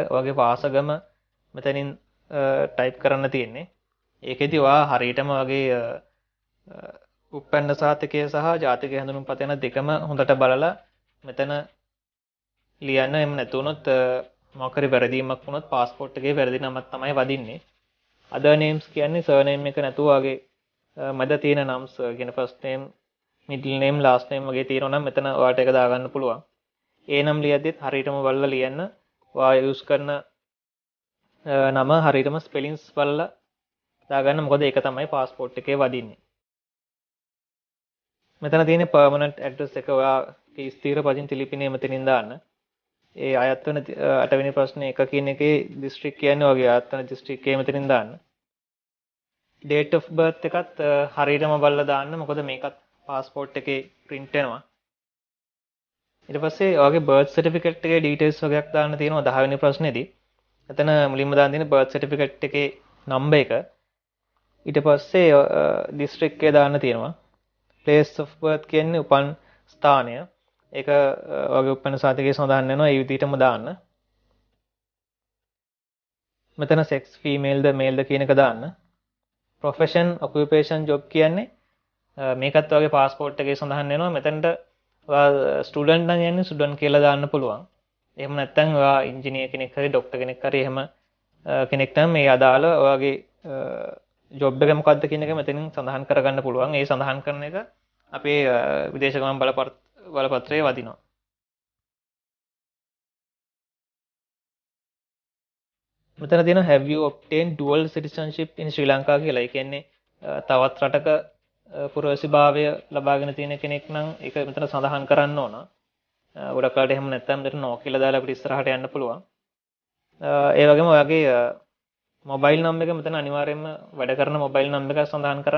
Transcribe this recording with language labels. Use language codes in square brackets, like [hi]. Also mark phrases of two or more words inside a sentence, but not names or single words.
[si] ඔයාගේ වාසගම මෙතනින් ටයිප් කරන්න තියෙන්නේ. ඒකෙදි ඔයා හරියටම වගේ උපැන්න සහතිකය සහ ජාතික හැඳුනුම්පත යන දෙකම හොඳට බලලා මෙතන ලියන්න. එහෙම නැතුනොත් මොකක් හරි වැරදීමක් වුණොත් පාස්පෝර්ට් එකේ වැරදි නමක් තමයි වදින්නේ. [en] other names [si] කියන්නේ surname එක නැතුව වගේ මැද තියෙන names කියන [en] first name, middle name, last name [si] වගේ තියෙනවා නම් මෙතන ඔයාලට ඒක දාගන්න පුළුවන්. ඒ නම් ලියද්දිත් හරියටම බලලා ලියන්න. ඔයා use කරන නම හරියටම ස්පෙලිංස් බලලා දාගන්න. මොකද ඒක තමයි පාස්පෝර්ට් එකේ වදින්නේ. මෙතන තියෙන [en] permanent address [si] එක ඔයාගේ ස්ථිර පදිංචි ලිපිනය මෙතනින් දාන්න. ඒ අයත් වෙන 8 වෙනි ප්‍රශ්නේ 1 කියන එකේ දිස්ත්‍රික් කියන්නේ ඔයගේ අයත් වෙන දිස්ත්‍රික්කය මෙතනින් දාන්න. [en] date of birth [si] එකත් හරියටම බලලා දාන්න. මොකද මේකත් passport එකේ print වෙනවා. ඊට පස්සේ ඔයාගේ [en] birth certificate [si] එකේ details වගේක් දාන්න තියෙනවා 10 වෙනි ප්‍රශ්නේදී. එතන මුලින්ම දාන්න තියෙන [en] birth certificate [si] එකේ number එක. ඊට පස්සේ district එක දාන්න තියෙනවා. [en] place of birth [si] කියන්නේ උපන් ස්ථානය. ඒක ඔයාගේ උපන් සාතිකයේ සඳහන් වෙනවා. ඒ විදිහටම දාන්න. මෙතන [en] sex female [si] ද male ද කියන එක දාන්න. [en] profession occupation job [si] කියන්නේ මේකත් ඔයාගේ passport එකේ සඳහන් වෙනවා. මෙතනට ඔයා ස්ටුඩන්ට් නම් යන්නේ ස්ටුඩන්ට් කියලා දාන්න පුළුවන්. එහෙම නැත්නම් ඔයා ඉංජිනේර් කෙනෙක් හරි ડોක්ටර් කෙනෙක් හරි එහෙම කෙනෙක් නම් මේ අදාළ ඔයාගේ ජොබ් එක මොකක්ද කියන එක මෙතනින් සඳහන් කරගන්න පුළුවන්. ඒ සඳහන් කරන එක අපේ විදේශ ගමන් බලපත්‍රයේ වදිනවා. මෙතන තියෙනවා [en] have you obtained dual citizenship in Sri Lanka [si] කියලා. ඒ කියන්නේ තවත් රටක පුරවැසිභාවය ලබාගෙන තියෙන කෙනෙක් නම් ඒක මෙතන සඳහන් කරන්න ඕන. ගොඩක් කාලට එහෙම නැත්නම් මෙතන නෝ කියලා දාලා අපිට ඉස්සරහට යන්න පුළුවන්. ඒ වගේම ඔයාගේ මොබයිල් නම්බර් එක මෙතන අනිවාර්යයෙන්ම වැඩ කරන මොබයිල් නම්බර් එක සඳහන් කරන්න.